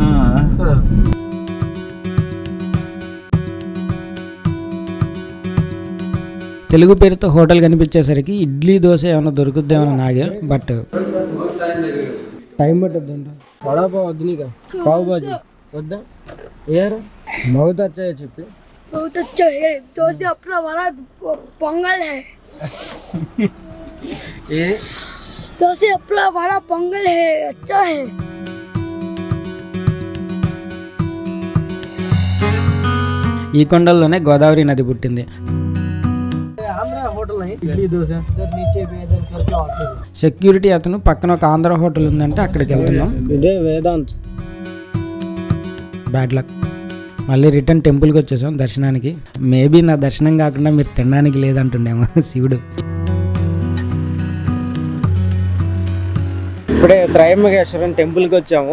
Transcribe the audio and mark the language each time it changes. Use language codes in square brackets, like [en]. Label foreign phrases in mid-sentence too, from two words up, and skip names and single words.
[te] తెలుగు పేరుతో హోటల్ కనిపించేసరికి ఇడ్లీ దోశ ఏమైనా దొరుకుద్దేమో నాగే. [en] but time [te] పట్టుద్దంట. వడాపావ్ అగ్నిగా పావు బాజీ వద్దా? ఏరా [hi] बहुत अच्छा है चिप्पी. बहुत अच्छा है. डोसे अपना वाला पोंगल है. ये डोसे अपना वाला पोंगल है. अच्छा है. [te] ఈ కొండల్లోనే గోదావరి నది పుట్టింది. [hi] आंध्रा होटल नहीं इडली डोसा इधर नीचे पे इधर करके आते हैं. [te] సెక్యూరిటీ అతను పక్కన ఒక ఆంధ్ర హోటల్ ఉందంటే అక్కడికి వెళ్తున్నాం. ఇదే వేదాంత్. [en] bad luck. [te] మళ్ళీ రిటర్న్ టెంపుల్కి వచ్చేసాం దర్శనానికి. మేబీ నా దర్శనం కాకుండా మీరు తినడానికి లేదంటుండేమో శివుడు. ఇప్పుడే త్రయంబకేశ్వరం టెంపుల్కి వచ్చాము.